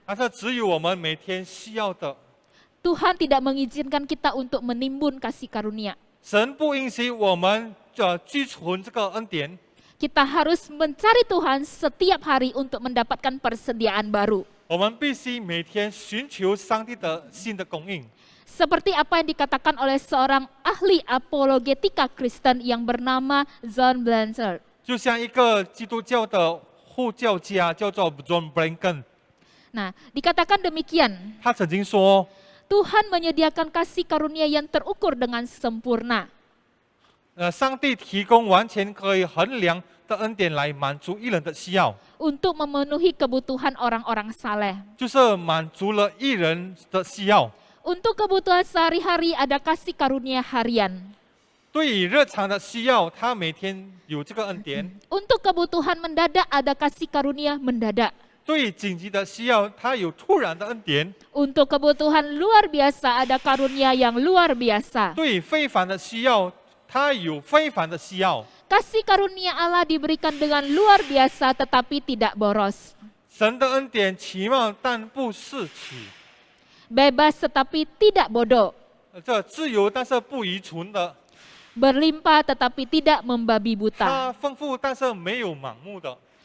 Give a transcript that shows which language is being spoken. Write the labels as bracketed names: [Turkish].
[Chinese] 但是只有我们每天需要的。 [Indonesian] Tuhan tidak mengizinkan kita untuk menimbun kasih karunia. [Chinese] 神不允许我们居存这个恩典， [Indonesian] Kita harus mencari Tuhan setiap hari untuk mendapatkan persediaan baru. [Chinese] 我们必须每天寻求上帝的新的供应。 [Indonesian] Seperti apa yang dikatakan oleh seorang ahli apologetika Kristen yang bernama John Blanchard. [Chinese] 就像一个基督教的护教家叫做 John Blanken， [Indonesian] Nah, dikatakan demikian, [Chinese] 他曾经说， [Indonesian] Tuhan menyediakan kasih karunia yang terukur dengan sempurna. [Chinese] 上帝提供完全可以衡量的恩典来满足一人的需要， [Indonesian] Untuk memenuhi kebutuhan orang-orang saleh. [Chinese] 就是满足了一人的需要。 [Indonesian] Untuk kebutuhan sehari-hari ada kasih karunia harian. [Chinese] 对于日常的需要，他每天有这个恩典； [Indonesian] Untuk kebutuhan mendadak ada kasih karunia mendadak. [Chinese] 对于紧急的需要，他有突然的恩典； [Indonesian] Untuk kebutuhan luar biasa ada karunia yang luar biasa. [Chinese] 对于非凡的需要，他有非凡的需要。 [Indonesian] Kasih karunia Allah diberikan dengan luar biasa tetapi tidak boros. [Chinese] 神的恩典奇妙，但不是取； [Indonesian] Bebas tetapi tidak bodoh. [Chinese] 这自由，但是不愚蠢的。 [Indonesian] berlimpah tetapi tidak membabi buta. [Chinese] 它丰富但是没有盲目的。